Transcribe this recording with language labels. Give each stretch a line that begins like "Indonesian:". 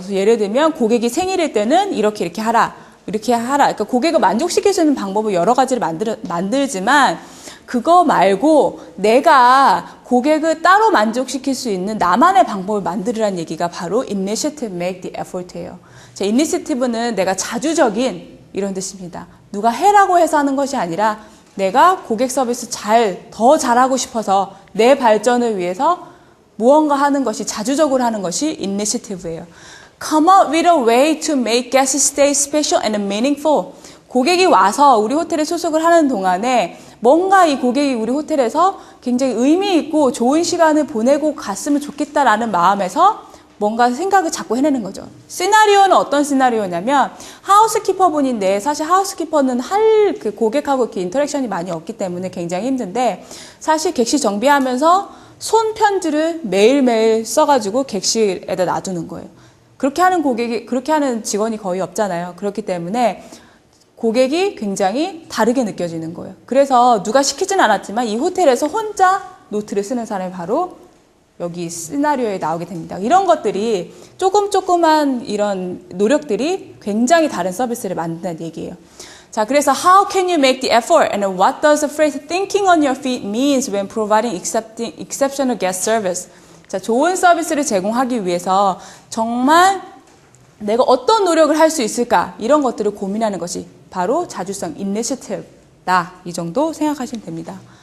Korean: 그래서 예를 들면 고객이 생일일 때는 이렇게 하라. 그러니까 고객을 만족시킬 수 있는 방법을 여러 가지를 만들지만 그거 말고 내가 고객을 따로 만족시킬 수 있는 나만의 방법을 만들으라는 얘기가 바로 initiative, make the effort 예요. 자, initiative는 내가 자주적인 이런 뜻입니다. 누가 해라고 해서 하는 것이 아니라 내가 고객 서비스 더 잘하고 싶어서 내 발전을 위해서 무언가 하는 것이 자주적으로 하는 것이 initiative예요.
English: Come up with a way to make guest stay special and meaningful.
Korean: 고객이 와서 우리 호텔에 소속을 하는 동안에 뭔가 이 고객이 우리 호텔에서 굉장히 의미 있고 좋은 시간을 보내고 갔으면 좋겠다라는 마음에서 뭔가 생각을 자꾸 해내는 거죠. 시나리오는 어떤 시나리오냐면 하우스키퍼 분인데 사실 하우스키퍼는 그 고객하고 이렇게 인터랙션이 많이 없기 때문에 굉장히 힘든데 사실 객실 정비하면서 손편지를 매일매일 써가지고 객실에다 놔두는 거예요. 그렇게 하는 직원이 거의 없잖아요. 그렇기 때문에 고객이 굉장히 다르게 느껴지는 거예요. 그래서 누가 시키진 않았지만 이 호텔에서 혼자 노트를 쓰는 사람이 바로 여기 시나리오에 나오게 됩니다. 이런 것들이 조그만 이런 노력들이 굉장히 다른 서비스를 만든다는 얘기예요.
English: 자, 그래서 how can you make the effort and what does the phrase thinking on your feet means when providing exceptional guest service?
Korean: 자, 좋은 서비스를 제공하기 위해서 정말 내가 어떤 노력을 할 수 있을까? 이런 것들을 고민하는 것이 바로 자주성 initiative다. 이 정도 생각하시면 됩니다.